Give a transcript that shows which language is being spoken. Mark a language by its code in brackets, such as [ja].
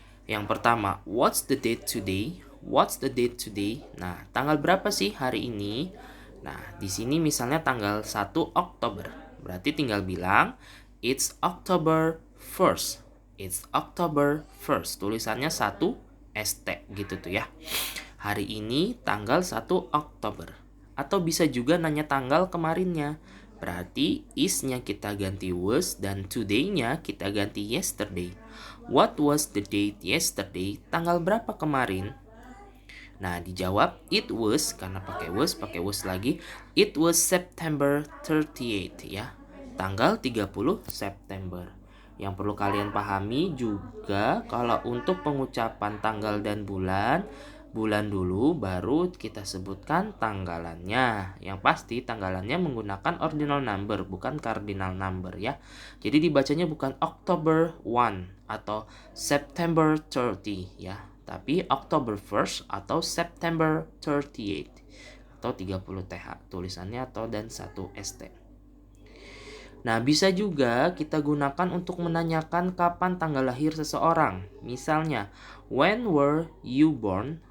[id] Yang pertama, [en] what's the date today? What's the date today? [id] Nah, tanggal berapa sih hari ini? Nah, di sini misalnya tanggal 1 Oktober. Berarti tinggal bilang [en] it's October 1st. It's October 1st. [id] Tulisannya 1 ST gitu tuh ya. Hari ini tanggal 1 Oktober. Atau bisa juga nanya tanggal kemarinnya. Berarti is-nya kita ganti was dan today-nya kita ganti yesterday. [en] What was the date yesterday? [id] Tanggal berapa kemarin? Nah, dijawab it was, karena pakai was lagi. [en] It was September 38 [id] ya. Tanggal 30 September. Yang perlu kalian pahami juga kalau untuk pengucapan tanggal dan bulan dulu baru kita sebutkan tanggalannya. Yang pasti tanggalannya menggunakan ordinal number, bukan cardinal number ya. Jadi dibacanya bukan October 1 atau September 30 ya, tapi October 1st atau September 38 atau 30 TH tulisannya atau dan 1 ST. Nah, bisa juga kita gunakan untuk menanyakan kapan tanggal lahir seseorang. Misalnya, [en] when were you born?